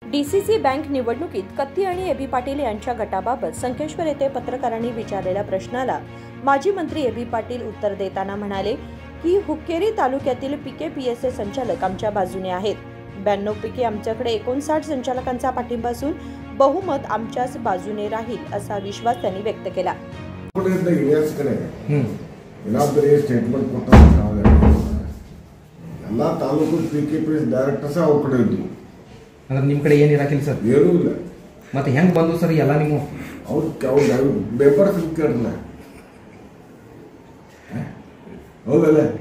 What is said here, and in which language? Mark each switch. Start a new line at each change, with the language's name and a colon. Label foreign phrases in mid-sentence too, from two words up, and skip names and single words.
Marathi: डीसीसी बँक निवडणुकीत कत्ती आणि एबी पाटील यांच्या गटाबाबत संकेश्वर येथे पत्रकारांनी विचारलेल्या प्रश्नाला माजी मंत्री एबी पाटील उत्तर देताना म्हणाले की हुक्केरी तालुक्यातील पीकेपीएसचे संचालक आमच्या बाजूने आहेत. 92 पैकी आमच्याकडे 59 संचालकांचा पाठिंबा असून बहुमत आमच्याच बाजूने राहील असा विश्वास त्यांनी व्यक्त केला.
Kannada: ಎಲ್ಲ ತಾಲೂಕು ಪಿಕೆಪಿಎಸ್ ಡೈರೆಕ್ಟರ್ಸ್ ಅವ್ರ ಕಡೆ ಇದ್ದು ಅಂದ್ರೆ ನಿಮ್ಮ ಕಡೆ ಏನು ಇರಾಕಿಲ್ಲ ಸರ್? ಏನೂ ಇಲ್ಲ. ಮತ್ತೆ ಹೆಂಗೆ ಬಂದು ಸರ್ ಎಲ್ಲ ನೀವು ಅವ್ರ ಪೇಪರ್ಸ್ ಕೇಳಿಲ್ಲ ಹೌದಲ್ಲ?